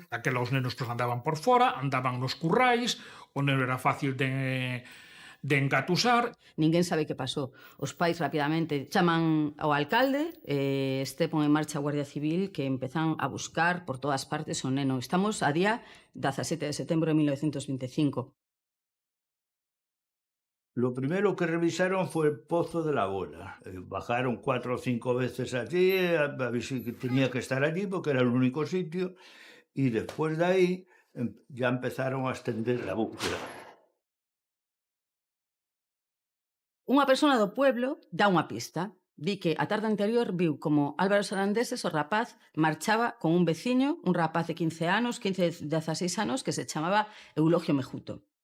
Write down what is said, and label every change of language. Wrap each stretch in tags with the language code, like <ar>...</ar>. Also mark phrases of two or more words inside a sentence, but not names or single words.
<gl>Aqueles nenos que andaban por fora, andaban nos currais, o neno era fácil de engatusar. Ninguén sabe que pasou. Os pais rapidamente chaman ao alcalde, pon en marcha a Guardia Civil que empezan a buscar por todas partes o neno. Estamos a día 17 de setembro de 1925.</gl> <es>Lo primero que revisaron fue el pozo de la bola. Bajaron 4 o 5 veces allí a ver si tenía que estar allí porque era el único sitio, y después de ahí ya empezaron a extender la búsqueda.</es> <gl>Unha persona do pueblo dá unha pista. di que a tarde anterior viu como Álvaro Sarandeses, o rapaz, marchaba con un veciño, un rapaz de 15 anos, 15, 16 anos, que se chamaba Eulogio Mejuto.</gl>